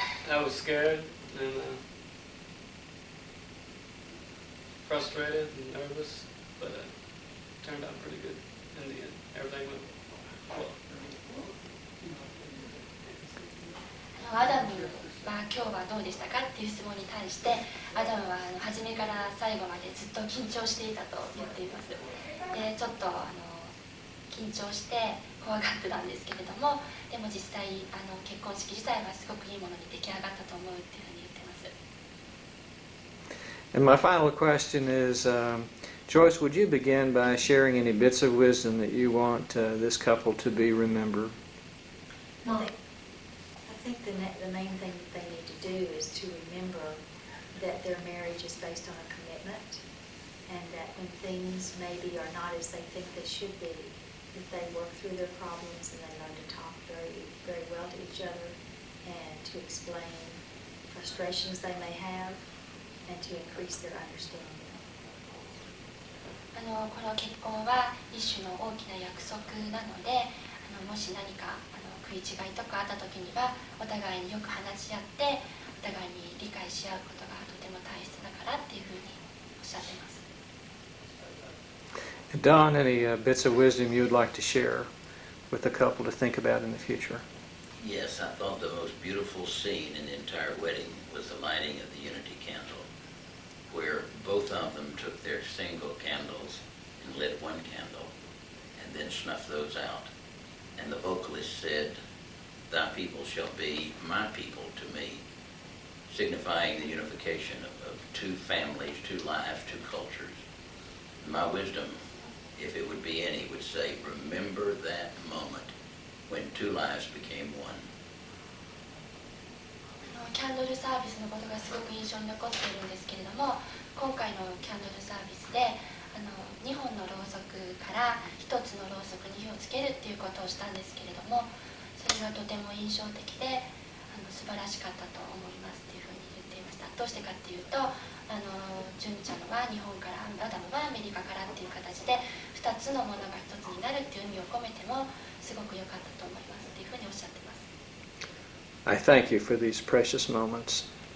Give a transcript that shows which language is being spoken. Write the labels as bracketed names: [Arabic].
[English] I was scared and frustrated and nervous, but it turned out pretty good in the end. Everything went well. [Japanese] アダムは今日はどうでしたかっていう質問に対して、アダムは初めから最後までずっと緊張していたと言っています。でちょっと緊張して怖がってたんですけれども、でも実際結婚式自体はすごくいいものに出来上がったと思うっていうふうに言ってます。 [English] And my final question is, Joyce, would you begin by sharing any bits of wisdom that you want this couple to be remembered? Well, I think the main thing that they need to do is to remember that their marriage is based on a commitment, and that when things maybe are not as they think they should be, that they work through their problems and they learn to talk very, very well to each other and to explain frustrations they may have and to increase their understanding. [Japanese] この結婚は一種の大きな約束なので、もし何か食い違いとかあった時にはお互いによく話し合ってお互いに理解し合うことがとても大切だからっていうふうにおっしゃっています。 [English] Don, any bits of wisdom you would like to share with the couple to think about in the future? Yes, I thought the most beautiful scene in the entire wedding was the lighting of the unity candle, where both of them took their single candles and lit one candle and then snuffed those out. And the vocalist said, "Thy people shall be my people to me," signifying the unification of two families, two lives, two cultures. My wisdom, if it would be any, would say, remember that moment when two lives became one. [Japanese] キャンドルサービスのことがすごく印象に残っているんですけれども、今回のキャンドルサービスで2本のろうそくから1つのろうそくに火をつけるっていうことをしたんですけれども、それがとても印象的で素晴らしかったと思いますっていうふうに言っていました。どうしてかっていうと純ちゃんは日本からアダムはアメリカからっていう形で2つのものが1つになるっていう意味を込めてもすごく良かったと思いますっていうふうにおっしゃってます。 [English] I thank you for these precious moments.